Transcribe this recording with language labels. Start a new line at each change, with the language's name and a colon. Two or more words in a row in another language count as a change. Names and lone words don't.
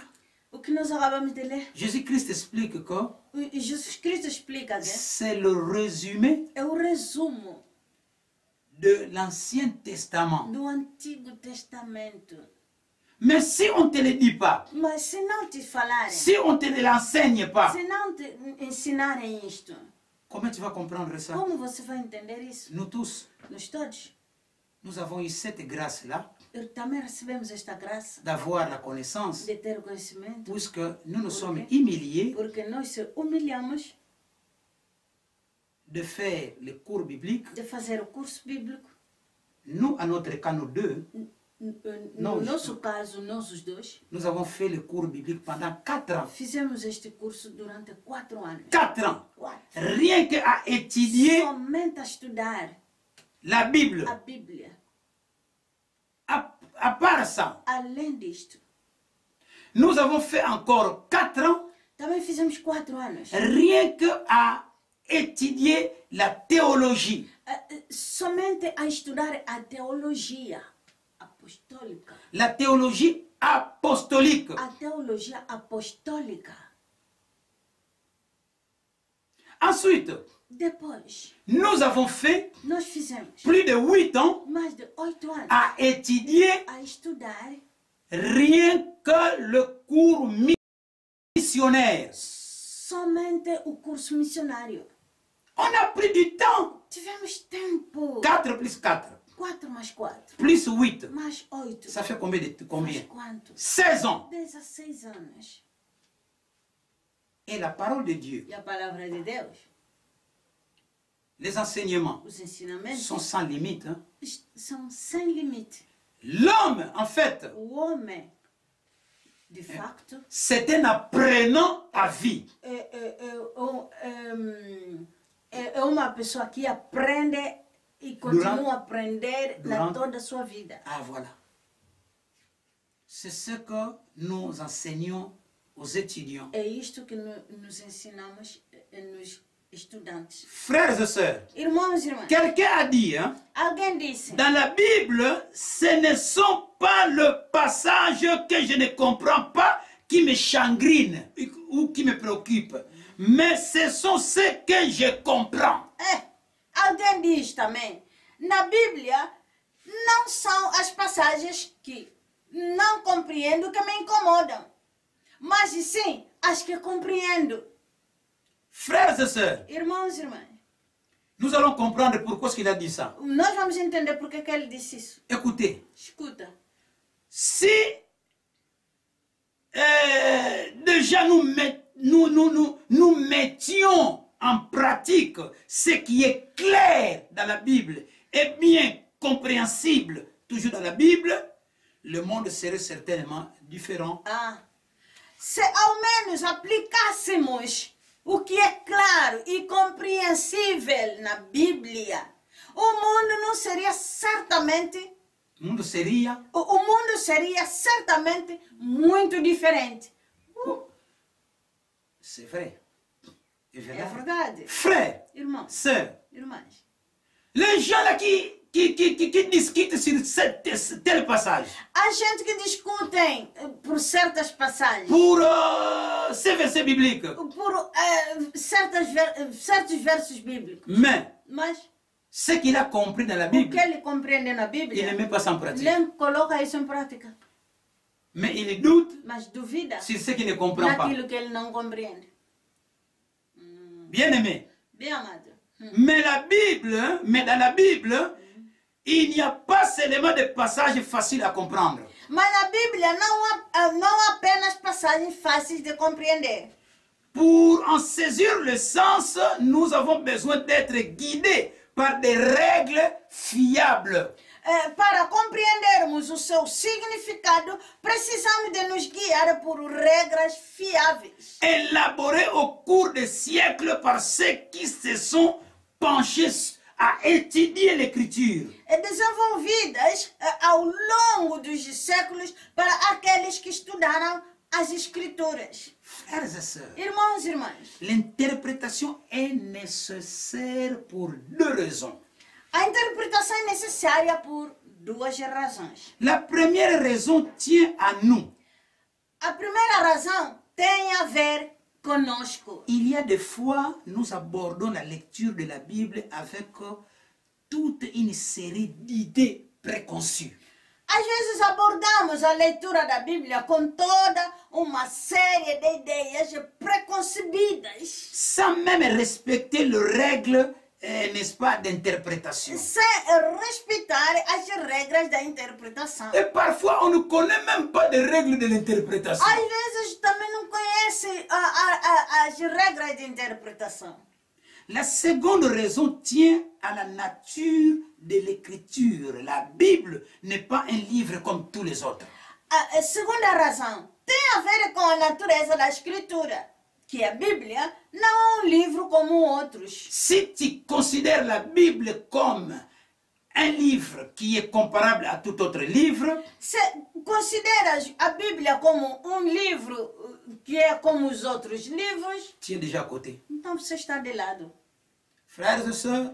Portuguese: o que nós acabamos de ler.
French: Jésus-Christ explique que
Portuguese: Jesus Cristo explica que
French: c'est le résumé
Portuguese: é o resumo
French: de l'Ancien Testament.
Portuguese: do Antigo Testamento.
French: Mais si on ne te le dit pas,
Portuguese: Mas se não te falarem,
French: si on ne te l'enseigne pas,
Portuguese: se não te ensinarem isto,
French: comment tu vas comprendre ça?
Portuguese: como você vai entender isso?
French: Nous tous,
Portuguese: Nós todos
French: nous avons eu cette grâce-là
Portuguese: também recebemos esta graça
French: d'avoir la connaissance,
Portuguese: de ter o conhecimento,
French: puisque nous nous sommes humiliés
Portuguese: porque nós se humilhamos
French: de faire les cours bibliques.
Portuguese: de fazer o curso bíblico.
French: Nous, à notre cas, nous deux,
Portuguese: No nosso caso, nós os dois,
French: nous avons fait le cours biblique pendant 4 ans.
Portuguese: fizemos este curso durante 4 anos.
French: 4 ans.
Portuguese: 4.
French: Rien qu'à étudier
Portuguese: Somente a estudar
French: la Bible.
Portuguese: a Bíblia.
French: À part ça,
Portuguese: Além disto,
French: nous avons fait encore 4 ans,
Portuguese: também fizemos 4 anos.
French: rien qu'à étudier la théologie.
Portuguese: Somente a estudar a teologia apostólica.
French: La théologie apostolique.
Portuguese: A teologia apostólica.
French: Ensuite,
Portuguese: Depois,
French: nous avons fait
Portuguese: nós fizemos
French: plus de 8 ans
Portuguese: mais de 8 anos
French: à étudier
Portuguese: a estudar
French: rien que le cours missionnaire.
Portuguese: somente o curso missionário.
French: On a pris du temps.
Portuguese: Tivemos tempo.
French: 4 plus 4
Portuguese: 4 mais 4
French: plus 8.
Portuguese: mais 8.
French: Ça fait combien de combien?
Portuguese: Faz quanto?
French: 16 ans.
Portuguese: 16 anos.
French: Et la parole de Dieu,
Portuguese: E a palavra de Deus,
French: les enseignements
Portuguese: os ensinamentos,
French: sont sans limite. Hein.
Portuguese: são sem limite.
French: L'homme, en fait,
Portuguese: O homem, de facto,
French: c'est un apprenant à vie.
Portuguese: É uma pessoa que aprende e continua a aprender na toda a sua vida.
French: Ah, voilà. C'est ce que nous enseignons aux étudiants.
Portuguese: É isto que nos ensinamos nos estudantes.
French: Frères et sœurs,
Portuguese: Irmãos e irmãs,
French: quelqu'un a dit, hein,
Portuguese: alguém disse,
French: dans la Bible, ce ne sont pas le passage que je ne comprends pas qui me chagrine ou qui me préoccupe, mais ce sont ceux que je comprends.
Portuguese: alguém diz também, na Bíblia não são as passagens que não compreendo que me incomodam, mas sim as que compreendo.
French: Frères et sœurs,
Portuguese: Irmãos e irmãs,
French: nous allons comprendre pourquoi il a dit ça.
Portuguese: nós vamos entender porque que ele disse isso.
French: Écoutez,
Portuguese: Escuta,
French: si déjà nous mettions en pratique ce qui est clair dans la Bible et bien compréhensible toujours dans la Bible, le monde serait certainement différent.
Portuguese: se ao menos aplicássemos o que é claro e compreensível na Bíblia, o mundo não seria certamente, O mundo seria o mundo seria certamente muito diferente.
French: C'est vrai.
Portuguese: É verdade.
French: Frères,
Portuguese: Irmãos,
French: sœurs,
Portuguese: irmãs,
French: les gens là qui discutent sur tel passage,
Portuguese: há gente que discutem por certas passagens,
French: pour ces versets bibliques,
Portuguese: por certos versos bíblicos,
French: mais ce qu'il a compris dans la
Portuguese: o
French: Bible,
Portuguese: que ele compreende na
French: il
Portuguese: Bíblia,
French: ne met pas ça en pratique.
Portuguese: nem coloca isso em prática,
French: Mais il doute
Portuguese: mas duvida
French: sur ce qu'il ne comprend pas.
Portuguese: naquilo que ele não compreende.
French: Bien aimé.
Portuguese: Bem amado,
French: Mais dans la Bible, il n'y a pas seulement des passages faciles à comprendre.
Portuguese: Mas na Bíblia não há apenas passagens fáceis de compreender.
French: Pour en saisir le sens, nous avons besoin d'être guidés par des règles fiables.
Portuguese: Para compreendermos o seu significado, precisamos de nos guiar por regras fiáveis.
French: Élaborées au cours des siècles par ceux qui se sont penchés à étudier l'écriture.
Portuguese: Desenvolvidas ao longo dos séculos para aqueles que estudaram as escrituras.
French: Frères et sœurs,
Portuguese: Irmãos e irmãs,
French: l'interprétation est nécessaire pour deux raisons.
Portuguese: a interpretação é necessária por duas razões.
French: La première raison tient à nous.
Portuguese: A primeira razão tem a ver conosco.
French: Il y a des fois, nous abordons la lecture de la Bible avec toute une série d'idées préconçues.
Portuguese: Às vezes abordamos a leitura da Bíblia com toda uma série de ideias preconcebidas,
French: Sans même respecter les règles, n'est-ce pas, d'interprétation.
Portuguese: sem respeitar as regras da interpretação.
French: Et parfois, on ne connaît même pas des règles de l'interprétation.
Portuguese: Às vezes também não conhece as regras de interpretação.
French: La seconde raison tient à la nature de l'écriture. La Bible n'est pas un livre comme tous les autres.
Portuguese: A segunda razão tem a ver com a natureza da escritura, que a Bíblia não é um livro como outros.
French: Si tu considères la Bible comme un livre qui est comparable à tout autre livre,
Portuguese: Se consideras a Bíblia como um livro que é como os outros livros,
French: tu es déjà à côté.
Portuguese: então você está de lado.
French: Frères et sœurs,